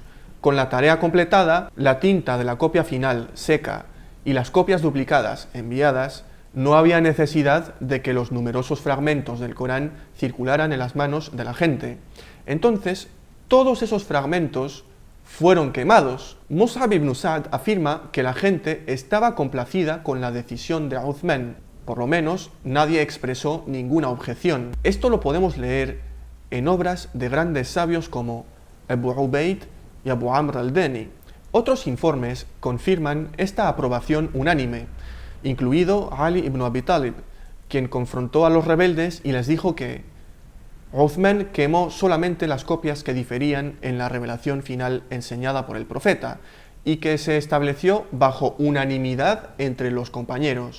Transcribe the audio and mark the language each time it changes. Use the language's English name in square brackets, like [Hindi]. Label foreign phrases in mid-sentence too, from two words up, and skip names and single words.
[Spanish] Con la tarea completada, la tinta de la copia final seca y las copias duplicadas enviadas, no había necesidad de que los numerosos fragmentos del Corán circularan en las manos de la gente. Entonces, todos esos fragmentos fueron quemados. Mus'ab ibn Sa'd afirma que la gente estaba complacida con la decisión de Uthman. Por lo menos, nadie expresó ninguna objeción. Esto lo podemos leer en obras de grandes sabios como Abu Ubaid y Abu Amr al-Dani. Otros informes confirman esta aprobación unánime, incluido Ali ibn Abi Talib, quien confrontó a los rebeldes y les dijo que Uthman quemó solamente las copias que diferían en la revelación final enseñada por el profeta y que se estableció bajo unanimidad entre los compañeros.